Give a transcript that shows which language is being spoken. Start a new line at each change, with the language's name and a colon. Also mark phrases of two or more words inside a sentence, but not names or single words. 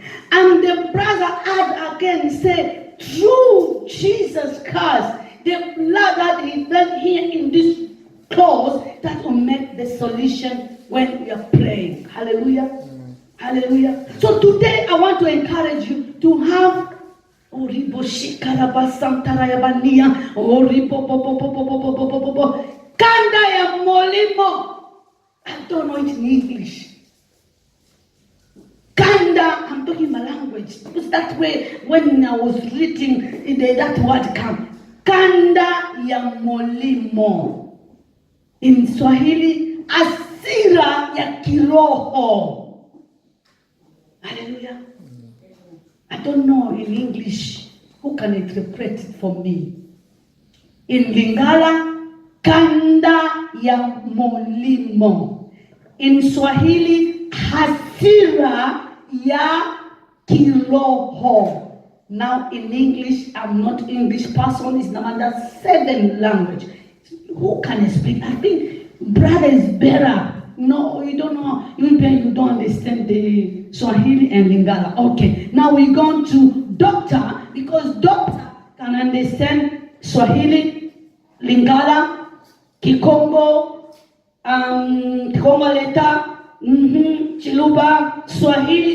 English: And the brother add again said through Jesus Christ, the blood that he felt here in this clothes, that will make the solution when we are praying. Hallelujah. Hallelujah. So today I want to encourage you to have
Lingala: Kanda ya molimo.
English: I don't know it in English. Kanda, I'm talking my language. Because that way, when I was reading, that word came.
Lingala: Kanda ya molimo.
English: In Swahili,
Swahili: asira ya kiroho.
English: Hallelujah. I don't know in English. Who can interpret it for me? In Lingala,
Lingala: kanda ya molimo.
English: In Swahili,
Swahili: hasira ya kiroho.
English: Now in English, I'm not English person, it's another 7 language. Who can speak? I think brother is better. No, you don't know. You don't understand the Swahili and Lingala. Okay, now we're going to doctor, because doctor can understand Swahili, Lingala, Kikongo, Kikongo Leta, Chiluba, Swahili.